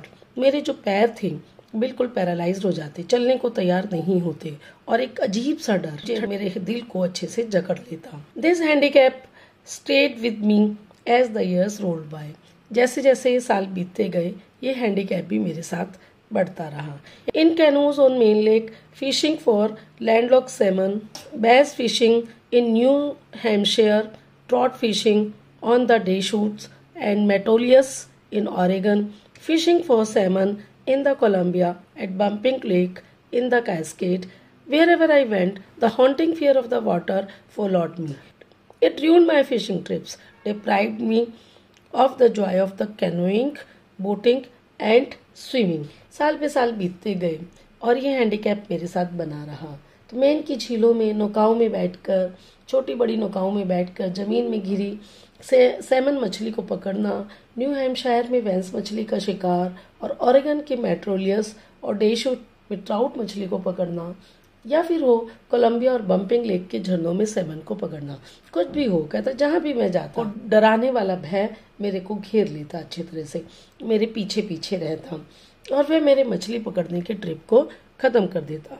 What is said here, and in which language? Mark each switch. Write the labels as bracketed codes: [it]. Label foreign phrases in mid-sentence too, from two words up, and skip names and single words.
[hi] मेरे जो पैर थे बिल्कुल पैरालाइज्ड हो जाते, चलने को तैयार नहीं होते और एक अजीब सा डर मेरे दिल को अच्छे से जकड़ लेता। [en] This handicap stayed with me as the years rolled by. [hi] जैसे जैसे ये साल बीतते गए ये हैंडीकैप भी मेरे साथ बढ़ता रहा। [en] in canoes on Maine Lake, fishing for landlocked salmon, bass fishing in New Hampshire, trout fishing on the Deschutes and Metolius in Oregon, fishing for salmon in the Columbia, at Bumping Lake, in the Cascade. Wherever I went, the haunting fear of the water followed me. It ruined my fishing trips, deprived me of the joy of the canoeing, boating and swimming. [hi] साल पे साल बीतते गए और ये हैंडीकैप मेरे साथ बना रहा। तो मैं इनकी झीलों में नौकाओं में बैठकर, छोटी बड़ी नौकाओं में बैठकर जमीन में घिरी सैमन मछली को पकड़ना, न्यू हैम्पशायर में वेंस मछली का शिकार और ओरेगन के मेट्रोलियस और डेशूट में ट्राउट मछली को पकड़ना, या फिर हो कोलंबिया और बम्पिंग लेक के झरनों में सैमन को पकड़ना, कुछ भी हो, कहता जहां भी मैं जाता और डराने वाला भय मेरे को घेर लेता, अच्छी तरह से मेरे पीछे पीछे रहता और वह मेरे मछली पकड़ने के ट्रिप को खत्म कर देता।